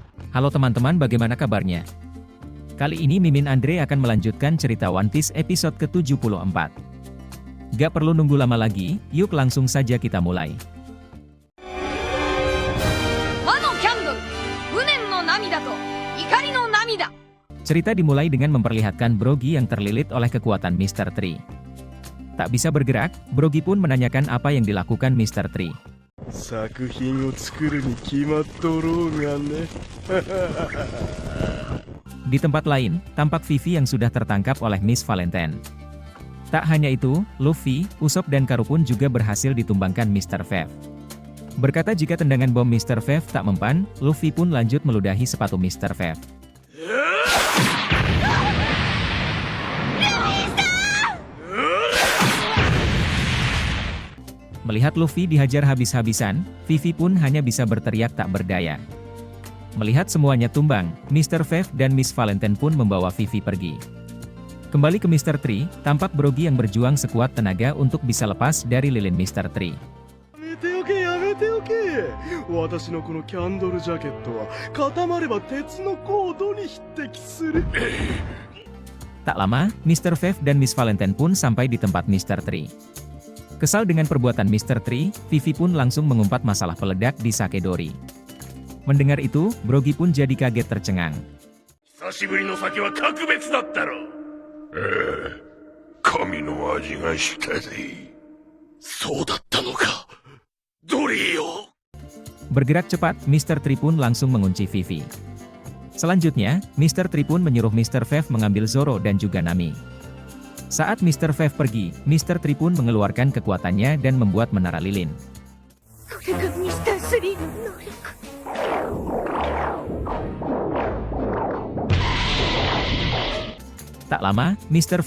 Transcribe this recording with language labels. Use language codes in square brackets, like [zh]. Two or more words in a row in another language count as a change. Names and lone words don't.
[id] Halo teman-teman, bagaimana kabarnya? Kali ini Mimin Andre akan melanjutkan cerita One Piece episode ke-74. Gak perlu nunggu lama lagi, yuk langsung saja kita mulai. Wano Candle, Unen no Namida to Ikari no Namida. Cerita dimulai dengan memperlihatkan Brogy yang terlilit oleh kekuatan Mr. Tree. Tak bisa bergerak, Brogy pun menanyakan apa yang dilakukan Mr. Tree. [ja] 作品を作るに決まっとろうがね [id] Di tempat lain, tampak Vivi yang sudah tertangkap oleh Miss Valentine. Tak hanya itu, Luffy, Usopp dan Karu pun juga berhasil ditumbangkan Mr. Vev. Berkata jika tendangan bom Mr. Vev tak mempan, Luffy pun lanjut meludahi sepatu Mr. Vev. Melihat Luffy dihajar habis-habisan, Vivi pun hanya bisa berteriak tak berdaya. Melihat semuanya tumbang, Mr. Vev dan Miss Valentine pun membawa Vivi pergi. Kembali ke Mr. Tree, tampak Brogy yang berjuang sekuat tenaga untuk bisa lepas dari lilin Mr. Tree. [ja] やめておけやめておけ私のこのキャンドルジャケットは固まれば鉄のコードに匹敵する [id] Tak lama, Mr. Vev dan Miss Valentine pun sampai di tempat Mr. Tree. Kesal dengan perbuatan Mr. Tree, Vivi pun langsung mengumpat masalah peledak di Sakedori. Mendengar itu, Brogy pun jadi kaget tercengang. [ja] 久しぶりの酒は格別だったろ神の味がしたぜそうだったのかドリーよ [id] Bergerak cepat, Mr. Tree pun langsung mengunci Vivi. Selanjutnya, Mr. Tree pun menyuruh Mr. Vev mengambil Zoro dan juga Nami. Saat Mr. Vev pergi, Mr. Tree pun mengeluarkan kekuatannya dan membuat menara lilin. Tak lama, Mr.